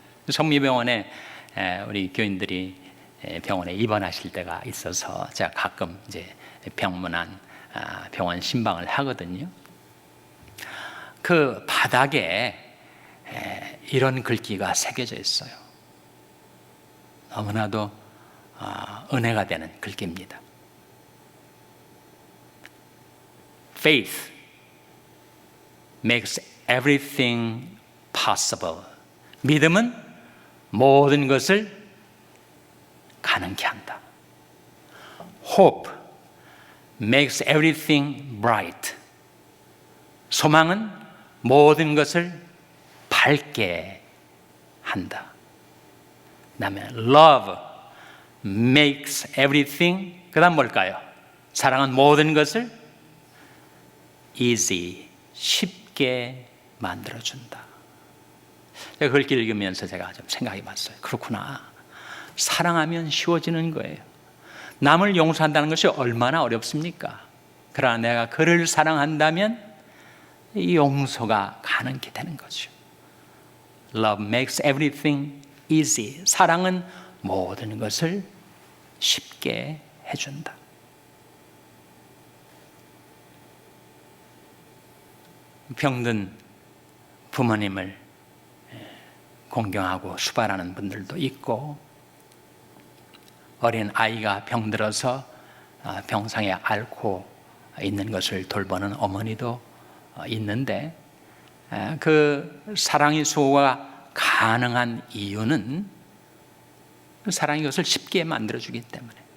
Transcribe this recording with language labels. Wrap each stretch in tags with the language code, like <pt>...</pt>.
<ko>성모병원에 우리 교인들이 병원에 입원하실 때가 있어서 제가 가끔 이제 병문안 병원 신방을 하거든요. 그 바닥에 이런 글귀가 새겨져 있어요. 너무나도 은혜가 되는 글귀입니다.</ko> <en>Faith makes everything possible.</en> <ko>믿음은 모든 것을 가능케 한다.</ko> <en>Hope makes everything bright.</en> <ko>소망은 모든 것을 밝게 한다. 그다음에</ko> <en>love makes everything,</en> <ko>그다음 뭘까요? 사랑은 모든 것을 easy, 쉽게 만들어준다. 제가 그걸 읽으면서 제가 좀 생각해 봤어요. 그렇구나. 사랑하면 쉬워지는 거예요. 남을 용서한다는 것이 얼마나 어렵습니까? 그러나 내가 그를 사랑한다면 이 용서가 가능하게 되는 거죠.</ko> <en>Love makes everything easy.</en> <ko>사랑은 모든 것을 쉽게 해준다. 병든 부모님을 공경하고 수발하는 분들도 있고, 어린 아이가 병들어서 병상에 앓고 있는 것을 돌보는 어머니도 있는데, 그 사랑의 수호가 가능한 이유는 사랑이 것을 쉽게 만들어주기 때문에.</ko>